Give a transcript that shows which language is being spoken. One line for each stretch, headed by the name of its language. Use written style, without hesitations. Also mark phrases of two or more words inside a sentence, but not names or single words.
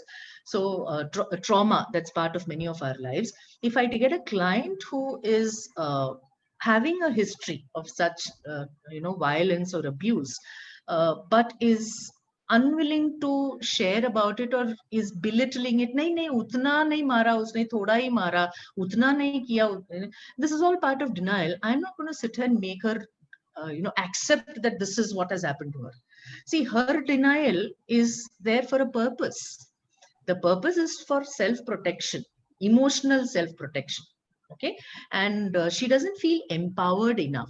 English: So, trauma, that's part of many of our lives. If I get a client who is having a history of such, violence or abuse, but is unwilling to share about it, or is belittling it,
Hindi: नहीं नहीं उतना नहीं मारा उसने, थोड़ा ही मारा, उतना नहीं किया.
English: This is all part of denial. I'm not going to sit here and make her accept that this is what has happened to her. See, her denial is there for a purpose. The purpose is for self protection, emotional self protection. Okay, and she doesn't feel empowered enough.